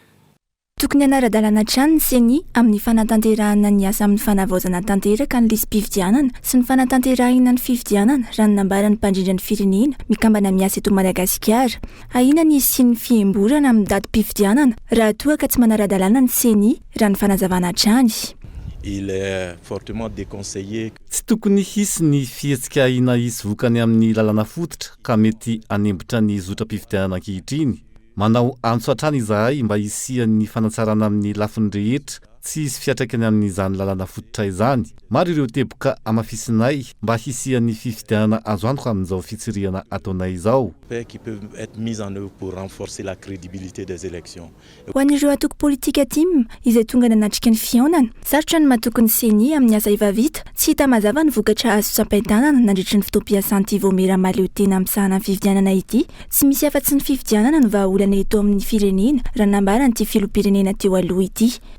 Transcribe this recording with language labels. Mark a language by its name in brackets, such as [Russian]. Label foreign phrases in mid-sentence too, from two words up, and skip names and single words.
[Malagasy] Tokony anara-dalàna trany ny seni amin'ny fanatanterahana ny asa amin'ny fanavaozana tanteraka ny lisam-pifidianana sy ny fanatanterahana ny fifidianana raha ny nambaran'ny mpandrindra ny firenena mikambana miasa eto Madagasikara. Ahina ny sy ny fiemborana amin'ny datim-pifidianana raha toa ka tsy manara-dalàna ny seni raha ny fanazavana trany. [French] Il est fortement déconseillé. [Malagasy] Tsy tokony hisy ny fihetsika ahina hisy vokany amin'ny lalàna fototra ka mety anembotra ny zotra-pifidianana ankehitriny. Manao antso hatrany izahay mba hisian'ny fanatsarana amin'ny lafiny rehetra tsy hisy fiatraikany amin'izany lalàna fototra izany. Maro ireo teboka amafisinay mba hisian'ny fifidianana azo antoka amin'izao fitsirihana ataonay izao. [French] Qui peuvent être mises en œuvre pour renforcer la crédibilité des élections. [Malagasy] Ho an'ireo atoko politika tim izay tonga nanatrika ny fihaonana, sarotra ny mahatoky ny seni amin'ny asa efa vita, tsy hita mazava ny vokatra azo sampain-tanana nandritry ny fotoam-piasan'ity Vomera maleo tena amin'sahana ny fifidianana ity. Tsy misy afa-tsy ny fifidianana no vahaolana eto amin'ny firenena raha nambaran'ity filoham-pirenena teo aloha ity.